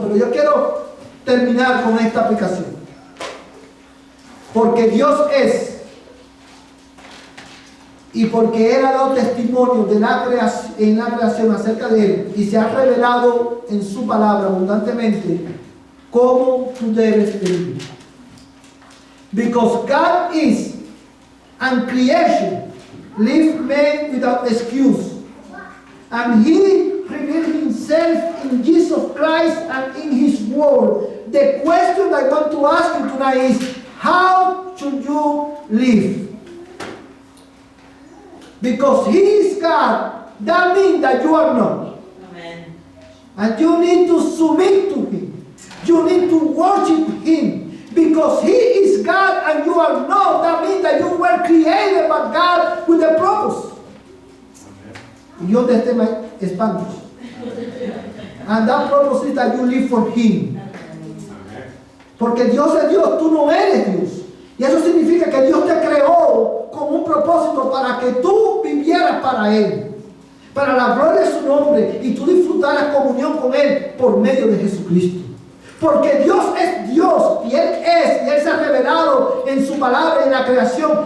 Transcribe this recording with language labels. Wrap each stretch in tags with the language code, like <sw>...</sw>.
<es>Pero yo quiero terminar con esta aplicación. Porque Dios es, y porque Él ha dado testimonio en la creación acerca de Él, y se ha revelado en su palabra abundantemente cómo tú debes vivir.</es> <en>Because God is, and creation leave man without excuse, and He revealed Himself in Jesus Christ and in His Word. The question I want to ask you tonight is, how should you live? Because He is God, that means that you are not. Amen. And you need to submit to Him. You need to worship Him. Because He is God and you are not. That means that you were created by God with a purpose.</en> <es>Y yo de este espantos.</es> <en>And that purpose is that you live for Him.</en> <es>Porque Dios es Dios, tú no eres Dios. Y eso significa que Dios te creó con un propósito para que tú vivieras para Él, para la gloria de su nombre, y tú disfrutaras comunión con Él por medio de Jesucristo. Porque Dios es Dios y Él se ha revelado en su palabra y en la creación.</es>